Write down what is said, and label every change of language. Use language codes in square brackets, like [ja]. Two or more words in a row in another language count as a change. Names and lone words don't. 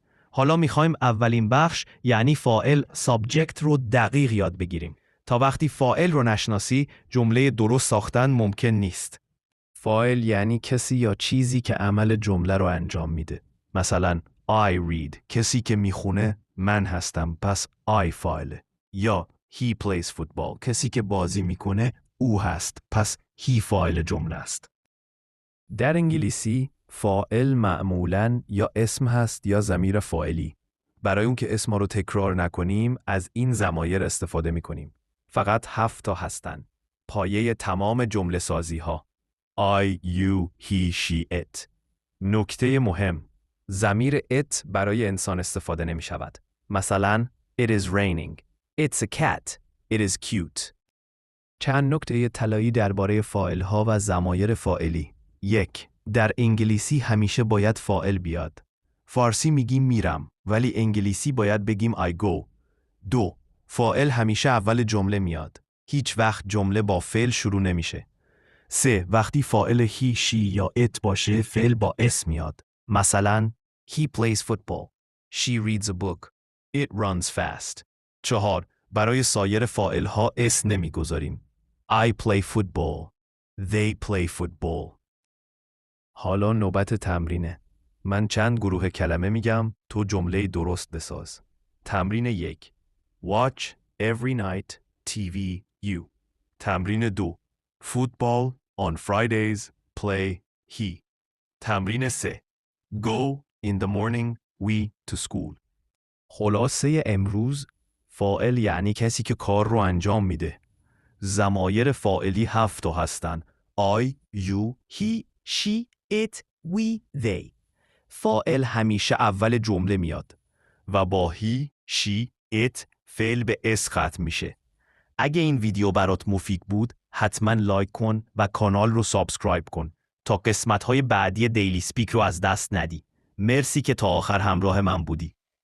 [fa] حالا میخوایم اولین بخش یعنی فاعل سابجکت رو دقیق یاد بگیریم. تا وقتی فاعل رو نشناسی جمله درست ساختن ممکن نیست. فاعل یعنی کسی یا چیزی که عمل جمله رو انجام میده. [en] مثلا I read، [fa] کسی که میخونه من هستم پس I فاعله. [en] یا he plays football، [fa] کسی که بازی میکنه او هست پس he فاعل جمله است. در انگلیسی فاعل معمولاً یا اسم هست یا ضمیر فاعلی. برای اون که اسم رو تکرار نکنیم از این ضمایر استفاده میکنیم. فقط 7 تا هستن. پایه تمام جمله سازی ها. [en] I, you, he, she, it. [fa] نکته مهم، ضمیر it برای انسان استفاده نمی شود. [en] مثلا It is raining. It's a cat. It is cute. [fa] چند نکته طلایی درباره فاعل ها و ضمایر فاعلی. 1. در انگلیسی همیشه باید فاعل بیاد. فارسی میگیم میرم ولی انگلیسی باید بگیم [en] I go. [fa] 2. فاعل همیشه اول جمله میاد. هیچ وقت جمله با فعل شروع نمیشه. 3. وقتی فاعل [en] he, she [fa] یا it باشه فعل با اس میاد. [en] مثلا He plays football. She reads a book. It runs fast. 4. [fa] برای سایر فاعل ها اس نمیگذاریم. [en] I play football. They play football. [fa] حالا نوبت تمرینه. من چند گروه کلمه میگم تو جمله درست بساز. تمرین 1. [en] Watch every night TV you. [fa] تمرین 2. [en] Football on Fridays play he. [fa] تمرین 3. [en] Go in the morning we to school. [fa] خلاصه امروز فاعل یعنی کسی که کار رو انجام میده. ضمایر فاعلی 7 تا هستن. [en] I, you, he, she, it, we, they. [fa] فاعل همیشه اول جمله میاد و با [en] he, she, it [fa] فعل به اس ختم میشه. اگه این ویدیو برات مفید بود حتما لایک کن و کانال رو سابسکرایب کن تا قسمت‌های بعدی دیلی سپیک رو از دست ندی. مرسی که تا آخر همراه من بودی.